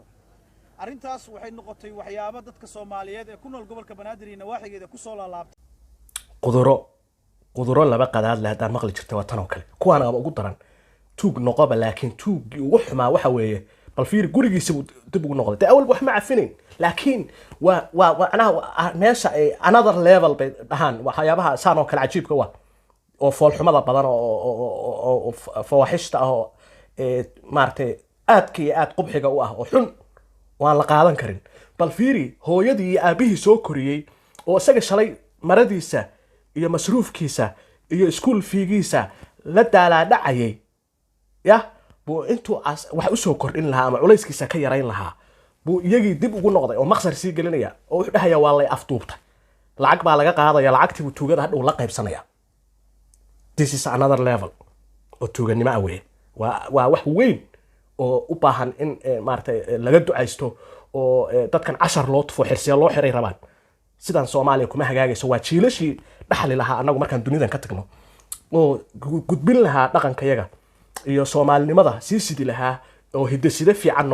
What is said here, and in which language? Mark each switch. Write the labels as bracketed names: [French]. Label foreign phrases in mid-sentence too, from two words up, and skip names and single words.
[Somali] arrintaas waxay noqotay waxyaabo dadka Soomaaliyeed ee ku nool gobolka Banaadir iyo nawaaxigeeda ku soo laalaabtay. quduro laba qadaad leh hadaan maqli jirtay waa tan oo kale. kuwaan aba ugu daran tuug noqoba, laakiin tuugii ugu xumaa waxa weeye bal fiir gurigiisa dib ugu noqday. awal wax ma cafinayn, laakiin waa anaha meesha ay [English] another level [Somali] bay dhahaan waxyaabaha saan oo kale cajiibka waa oo foolxumada badan oo fawaaxishta ah oo maartay aadka iyo aad qubxiga u ah oo xun waan la qaadan karin bal fiiri hooyadii iyo aabihii soo koriyey oo isaga shalay maradiisa iyo masruufkiisa iyo iskuul fiigiisa la daalaadhacayay ya buu intuu wax u soo kordhin lahaa ama culayskiisa ka yarayn lahaa buu iyagii dib ugu noqday oo maqsar sii gelinaya oo wuxuu dhahayaa waa lay afduubtay lacag baa laga qaadaya lacagtii buu tuugada hadhow la qaybsanaya [English] this is another level [Somali] oo tuuganimo ah weeye waa wax weyn oo u baahan in maaragtay laga ducaysto oo dadkan cashar loo tufo xirsiya loo xiray rabaan sidan Soomaaliya kuma hagaagayso waa jiilashii dhaxli lahaa anagu markaan dunidan ka tagno oo gudbin lahaa dhaqankayaga iyo Soomaalinimada sii sidi lahaa oo hidasida fiican